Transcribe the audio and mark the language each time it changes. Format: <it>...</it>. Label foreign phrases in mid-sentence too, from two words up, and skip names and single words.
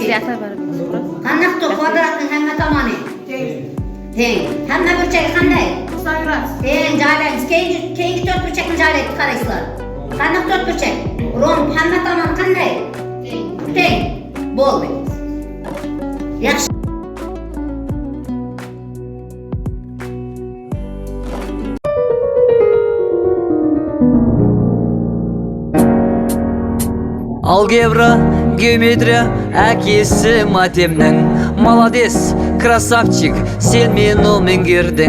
<uz>Qandaq to'rt kvadratning hamma tomoni? Teng. Hamma burchagi qanday? Teng joylaymiz. Keyingi to'rt burchakni joylaymiz, qaraysizlar. Qandaq to'rt burchak? Romb hamma tomoni qanday? Teng. Bo'ldi. Yaxshi.</uz> <kk>Алгебра, геометрия, әкесі матемнің.</kk> <ru>Молодец, красавчик,</ru> <kk>сен мені меңгердің.</kk>